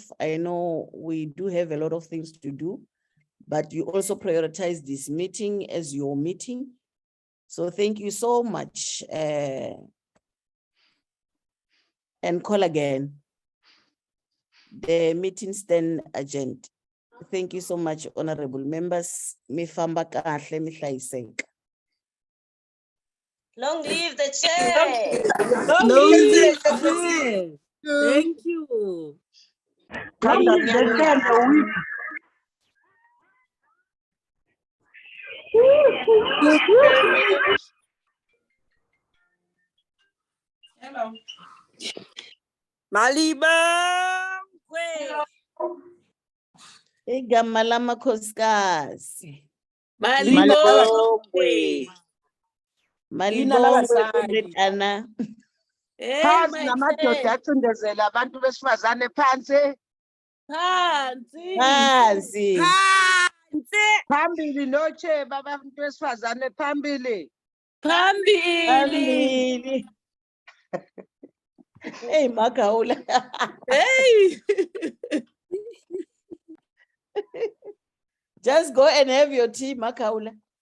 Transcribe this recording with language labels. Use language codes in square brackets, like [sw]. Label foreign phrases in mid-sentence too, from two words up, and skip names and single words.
[en] I know we do have a lot of things to do, but you also prioritize this meeting as your meeting. So thank you so much. And call again the meeting stand agenda. Thank you so much, honorable members. [ts] Mi-famba kahle, mi hlayiseka. [en] Long live the chair. Long live the chair. Thank you. Hello. [zu] Malibongwe. Igama lamakhosikazi. Malibongwe. Malibongwe, [en] Comrade Anna. Hey, [zu] Phansi [en] my [zu] namadoda [en] chair. [zu] acindezela abantu besifazane phansi. Phansi. Phansi. Phansi. Phambili noche babantu besifazane phambili. Phambili. Hey, Makaula. Hey. [en] Just go and have your tea, Makaula.